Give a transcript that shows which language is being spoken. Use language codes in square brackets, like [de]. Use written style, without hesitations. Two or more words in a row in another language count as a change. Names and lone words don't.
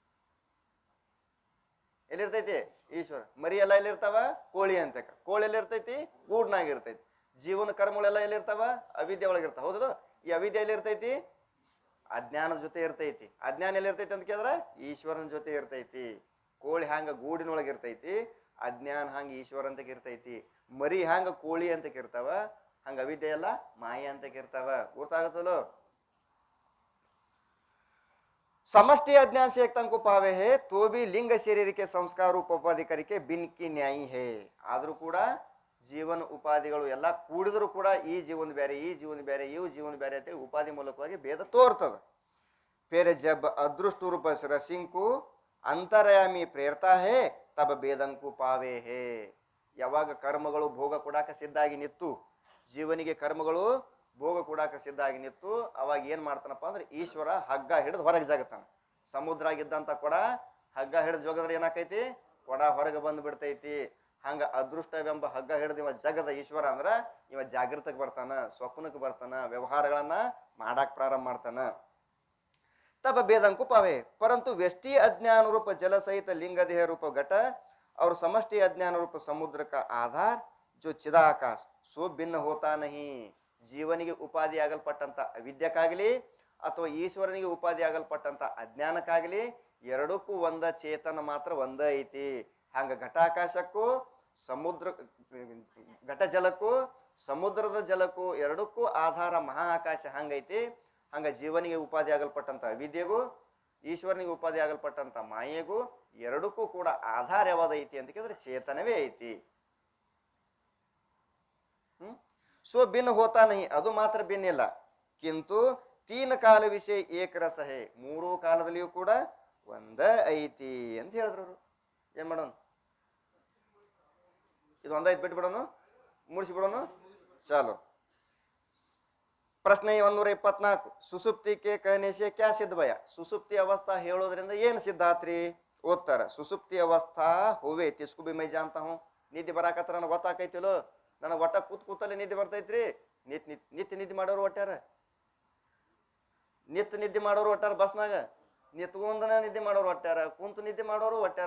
[kn] ಎಲ್ಲಿರ್ತೈತಿ ಈಶ್ವರ ಮರಿ ಎಲ್ಲ ಎಲ್ಲಿರ್ತಾವ ಕೋಳಿ ಅಂತ ಕೋಳಿ ಎಲ್ಲಿ ಇರ್ತೈತಿ ಗೂಡ್ನಾಗ ಇರ್ತೈತಿ ಜೀವನ ಕರ್ಮಗಳೆಲ್ಲ ಎಲ್ಲಿರ್ತಾವ ಅವಿದ್ಯೆ ಒಳಗಿರ್ತಾವ ಹೌದು ಈ ಅವಿದ್ಯೆ ಎಲ್ಲಿ ಇರ್ತೈತಿ ಅಜ್ಞಾನದ ಜೊತೆ ಇರ್ತೈತಿ ಅಜ್ಞಾನ ಎಲ್ಲಿ ಇರ್ತೈತಿ ಅಂತ ಕೇಳಿದ್ರೆ ಈಶ್ವರನ ಜೊತೆ ಇರ್ತೈತಿ ಕೋಳಿ ಹ್ಯಾಂಗ ಗೂಡಿನೊಳಗೆ ಇರ್ತೈತಿ ಅಜ್ಞಾನ ಹಂಗ ಈಶ್ವರ ಅಂತ ಇರ್ತೈತಿ ಮರಿ ಹ್ಯಾಂಗ ಕೋಳಿ ಅಂತ ಇರ್ತಾವ ಹಂಗ ಅವಿದ್ಯೆ ಎಲ್ಲ ಮಾಯ ಅಂತ ಇರ್ತಾವ ಗೊತ್ತಾಗತ್ತಲ್ಲೋ [hi] समष्टि अज्ञान से एक को पावे है तो भी लिंग शरीर के संस्कार उपाधि करके बिन की न्यायी है [kn] आद्ರೂ ಕೂಡ ಜೀವನ ಉಪಾಧಿಗಳು ಎಲ್ಲ ಕೂಡಿದ್ರು ಕೂಡ ಈ ಜೀವನ ಬೇರೆ ಈ ಜೀವನ ಬೇರೆ ಈ ಜೀವನ ಬೇರೆ ಅಂತ ಉಪಾಧಿ ಮೂಲಕವಾಗಿ ಭೇದ ತೋರ್ತದೆ [hi] फिर जब अदृष्ट रूप रसिंग को अंतर्यामी प्रेरता है तब भेदन को पावे है [kn] ಯಾವಾಗ ಕರ್ಮಗಳು ಭೋಗ ಕೊಡಾಕ ಸಿದ್ಧಾಗಿ ನಿತ್ತು, ಜೀವನಿಗೆ ಕರ್ಮಗಳು ಭೋಗ ಕೊಡಾಕ ಸಿದ್ಧಾಗಿ ನಿತ್ತು, ಅವಾಗ ಏನ್ ಮಾಡ್ತಾನಪ್ಪ ಅಂದ್ರೆ ಈಶ್ವರ ಹಗ್ಗ ಹಿಡಿದು ಹೊರಗೆ ಜಾಗತಾನ. ಸಮುದ್ರ ಆಗಿದ್ದಂತ ಕೊಡ ಹಗ್ಗ ಹಿಡಿದು ಜೋಗದ್ರೆ ಏನಾಕೈತಿ, ಕೊಡ ಹೊರಗೆ ಬಂದು ಬಿಡ್ತೈತಿ. ಹಂಗ ಅದೃಷ್ಟವೆಂಬ ಹಗ್ಗ ಹಿಡಿದು ಇವ ಜಗದ ಈಶ್ವರ ಅಂದ್ರ ಇವ ಜಾಗೃತಕ್ಕೆ ಬರ್ತಾನ, ಸ್ವಪ್ನಕ್ಕೆ ಬರ್ತಾನ, ವ್ಯವಹಾರಗಳನ್ನ ಮಾಡಾಕ್ ಪ್ರಾರಂಭ ಮಾಡ್ತಾನ. [hi] तब भेदं को पावे, परंतु व्यष्टि अज्ञान रूप जल सहित लिंग देह रूप घट और समष्टि अज्ञान रूप समुद्र का आधार जो चिदाकाश सो भिन्न होता नहीं. [kn] ಜೀವನಿಗೆ ಉಪಾಧಿ ಆಗಲ್ಪಟ್ಟಂತ ಅವಿದ್ಯಕ್ಕಾಗಲಿ ಅಥವಾ ಈಶ್ವರನಿಗೆ ಉಪಾಧಿ ಆಗಲ್ಪಟ್ಟಂತ ಅಜ್ಞಾನಕ್ಕಾಗಲಿ ಎರಡಕ್ಕೂ ಒಂದ ಚೇತನ ಮಾತ್ರ ಒಂದ ಐತಿ. ಹಂಗ ಘಟಾಕಾಶಕ್ಕೂ ಸಮುದ್ರ ಘಟ ಜಲಕ್ಕೂ ಸಮುದ್ರದ ಜಲಕ್ಕೂ ಎರಡಕ್ಕೂ ಆಧಾರ ಮಹಾ ಆಕಾಶ ಹಂಗೈತಿ. ಹಂಗ ಜೀವನಿಗೆ ಉಪಾಧಿ ಆಗಲ್ಪಟ್ಟಂತ ಅವಿದ್ಯೆಗೂ ಈಶ್ವರನಿಗೆ ಉಪಾಧಿ ಆಗಲ್ಪಟ್ಟಂತ ಮಾಯೆಗೂ ಎರಡಕ್ಕೂ ಕೂಡ ಆಧಾರ ಯಾವ್ದು ಐತಿ ಅಂತ ಕೇಳಿದ್ರೆ ಚೇತನವೇ ಐತಿ. [hi] सो भिन्न होता नहीं, [kn] ಅದು ಮಾತ್ರ ಭಿನ್ನ ಇಲ್ಲ. [hi] किंतु तीन काल विषय एक रस है, [kn] ಮೂರು ಕಾಲದಲ್ಲಿಯೂ ಕೂಡ ಒಂದ ಐತಿ ಅಂತ ಹೇಳಿದ್ರು ಅವರು. ಏನ್ ಮಾಡೋಣ, ಇದು ಒಂದೈತಿ ಬಿಟ್ಟು ಬಿಡೋಣ, ಮುಗಿಸಿ ಬಿಡೋಣ. ಚಾಲು. ಪ್ರಶ್ನೆ [hi] 124, सुषुप्ति के कहने से क्या सिद्ध भया. [kn] ಸುಸುಪ್ತಿ ಅವಸ್ಥಾ ಹೇಳೋದ್ರಿಂದ ಏನು ಸಿದ್ಧ ಆತ್ರಿ. ಓದ್ತಾರ, [hi] सुषुप्ति अवस्था होवे तिसकू भी मैं जानता हूँ. [kn] ನಿದ್ದೆ ಬರಾಕತ್ರ ನನಗೆ ಗೊತ್ತಾಕೈತಿಲೋ, ನನಗೆ ಒಟ್ಟ ಕೂತಲ್ಲೇ ನಿದ್ದೆ ಬರ್ತೈತ್ರಿ. ನಿತ್ಯ ನಿದ್ದೆ ಮಾಡೋರು ಒಟ್ಟಾರ, ನಿದ್ದೆ ಮಾಡೋರು ಒಟ್ಟಾರ, ಬಸ್ನಾಗ ನಿತ್ಕೊಂಡನ ನಿದ್ದೆ ಮಾಡೋರು ಒಟ್ಟಾರ, ಕುಂತು ನಿದ್ದೆ ಮಾಡೋರು ಒಟ್ಟಾರ.